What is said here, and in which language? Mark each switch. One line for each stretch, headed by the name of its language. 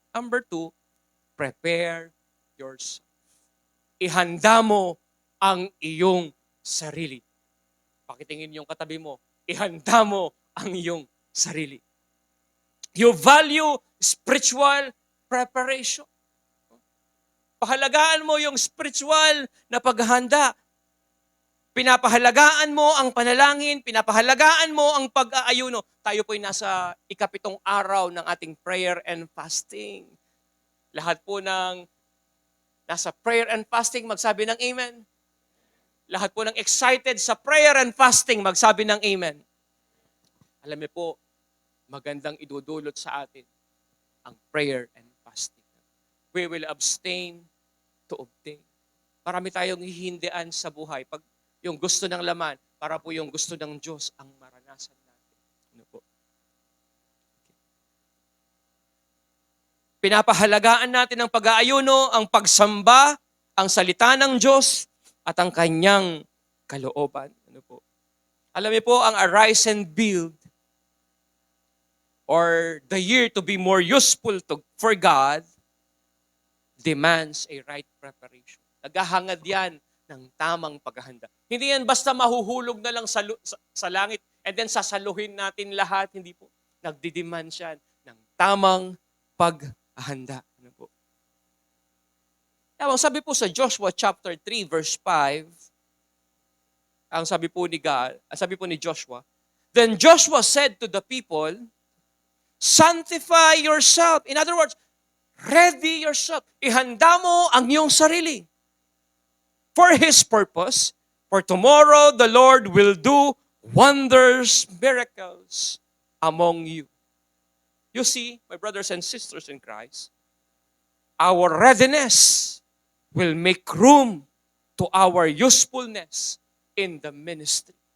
English: Number 2, prepare yourself.
Filipino: Ihanda mo ang iyong sarili. Pakitingin yung katabi mo, ihanda mo ang iyong sarili.
English: You value spiritual preparation.
Filipino: Pahalagaan mo yung spiritual na paghahanda. Pinapahalagaan mo ang panalangin, pinapahalagaan mo ang pag-aayuno. Tayo po'y nasa 7 araw ng ating prayer and fasting. Lahat po ng nasa prayer and fasting, magsabi ng amen. Lahat po ng excited sa prayer and fasting, magsabi ng amen. Alam niyo po, magandang idudulot sa atin ang prayer and fasting.
English: We will abstain to obtain.
Filipino: Marami tayong hihindian sa buhay. Pag yung gusto ng laman, para po yung gusto ng Diyos ang maranasan natin. Ano po? Pinapahalagaan natin ang pag-aayuno, ang pagsamba, ang salita ng Diyos, at ang kanyang kalooban. Ano po? Alam niyo po, ang
English: Arise and Build, or the year to be more useful for God, demands a right preparation.
Filipino: Naghahangad yan ng tamang paghahanda. Hindi yan basta mahuhulog na lang sa langit
English: and then
Filipino: sasaluhin natin lahat. Hindi po. Nagdidemand siya ng tamang paghahanda. Ano po? Sabi po sa Joshua chapter 3 verse 5, ang sabi po ni Joshua,
English: then Joshua said to the people, sanctify yourself. In other words, ready yourself.
Filipino: Ihanda mo ang iyong sarili.
English: For His purpose, for tomorrow the Lord will do wonders, miracles among you. You see, my brothers and sisters in Christ, our readiness will make room to our usefulness in the ministry.